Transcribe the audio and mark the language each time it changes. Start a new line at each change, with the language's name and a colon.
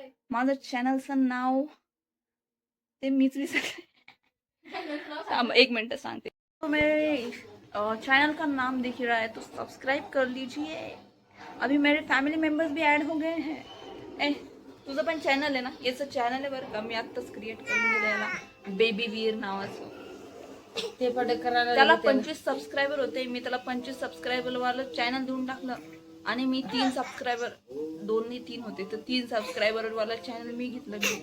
Marathi: माझं चॅनलचं नाव ते मीच विसरले. 1 मिनट सांगते.
Hindi: तो मेरे चैनल का नाम दिख रहा है तो सब्सक्राइब कर लीजिए. अभी मेरे फैमिली मेंबर्स भी ऐड हो गए हैं.
Marathi: तुझं पण चॅनल आहे ना? याचं चॅनल आहे बरं का. मी आत्ताच क्रिएट करून दिलेला बेबी वीर नावाचं. ते पडक करायला त्याला 25 सबस्क्रायबर होते. मी त्याला 25 सबस्क्रायबर वालं चॅनल देऊन टाकलं. आणि मी 3 सबस्क्रायबर 2 नाही 3 होते तर 3 सबस्क्रायबर वाला चॅनल मी घेतलं.